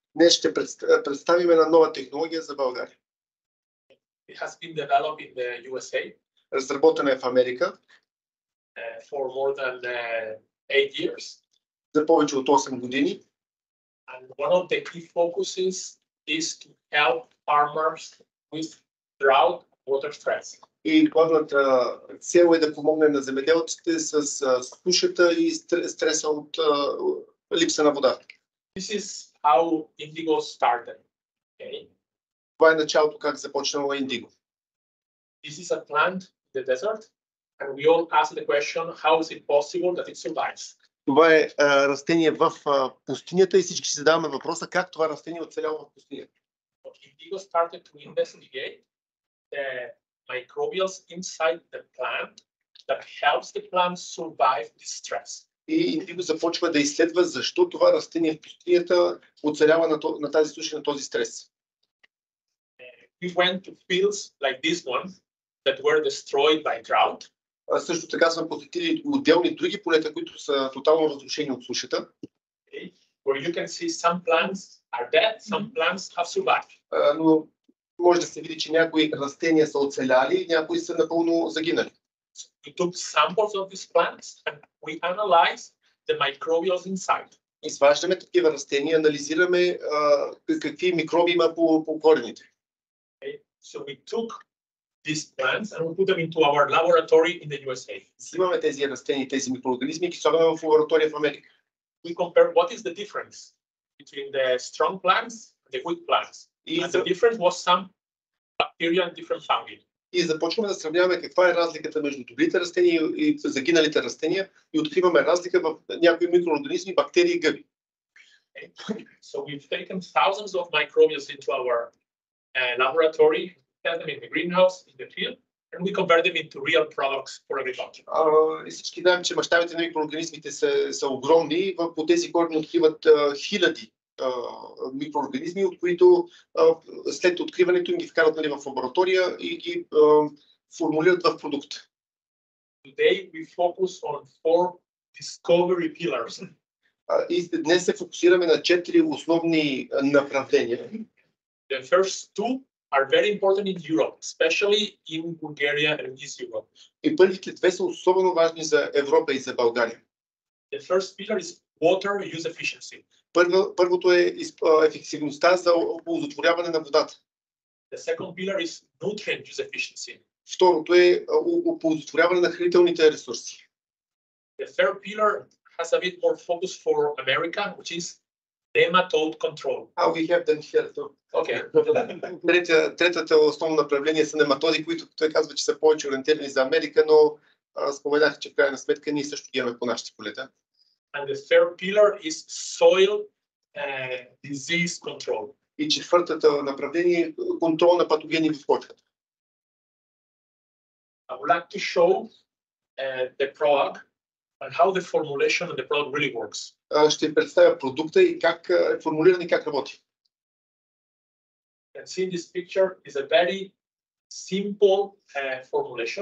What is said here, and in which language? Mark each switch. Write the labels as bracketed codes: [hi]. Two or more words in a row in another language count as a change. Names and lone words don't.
[bg] Днес ще представим една нова технология за България. [en] It has been developed in the USA. [bg] Разработена е в Америка. [en] For more than 8 years. [bg] За повече от 8 години. [en] And one of the key focuses is to help farmers with drought water stress. [bg] И главната цел е да помогне на земеделците с сушата и стреса от липса на вода. [en] This is how indigo started. Okay? [bg] Това е началото как започнало индиго. [en] This is a plant in the desert, and we all ask the question, how is it possible that it survives? [bg] Това е растение в пустинята и всички си задаваме въпроса как това растение оцеляло в пустинята. [en] Indigo started to investigate the microbials inside the plant that helps the plant survive this stress. [bg] И индиго започва да изследва защо това растение в пустинята оцелява на тази суша, на този стрес. [en] We went to fields like this one that were destroyed by drought. [bg] Също така сме посетили отделни други полета, които са тотално разрушени от сушата. [en] Okay. Where you can see some plants are dead, some plants have survived. [bg] Но може да се види, че някои растения са оцеляли, някои са напълно загинали. [en] We took samples of these plants and we analyzed the microbials inside. [bg] Изваждаме такива растения, анализираме какви микроби има по корените. [en] Okay. So we took these plants and we put them into our laboratory in the USA. [bg] Снимаме тези растения, тези микроорганизми и ги слагаме в лаборатория в Америка. [en] We compare what is the difference between the strong plants and the weak plants. And the difference was some bacteria and different fungi. [bg] И започваме да сравняваме каква е разликата между добрите растения и загиналите растения и откриваме разлика в някои микроорганизми, бактерии и гъби. [en] So we've taken thousands of microbials into our laboratory, test them in the greenhouse, in the field, and we convert them into real products for agriculture. [bg] Всички знаем, че мащабите на микроорганизмите са огромни. По тези корени откриват хиляди микроорганизми, от които след откриването им ги вкарат в лаборатория и ги формулират в продукт. [en] Today we focus on 4 discovery pillars. [bg] И днес се фокусираме на 4 основни направления. [en] The first 2 are very important in Europe, especially in Bulgaria and East Europe. [bg] И първите 2 са особено важни за Европа и за България. [en] The first pillar is water use efficiency. [bg] Първото е ефективността за оползотворяване на водата. [en] The second pillar is nutrient use efficiency. [bg] Второто е оползотворяване на хранителните ресурси. [en] The third pillar has a bit more focus for America, which is nematode control. We have them here too. Okay. [bg] Третата основно направление са нематоди, които той казва, че са повече ориентирани за Америка, но споменах, че в крайна сметка ние също ги имаме по нашите полета. [en] And the third pillar is soil disease control. [bg] И четвъртата направление е контрол на патогени в почвата. [en] I would like to show the product and how the formulation of the product really works. [bg] Ще представя продукта и как е формулиран и как работи. [en] You can see in this picture is a very simple formulation.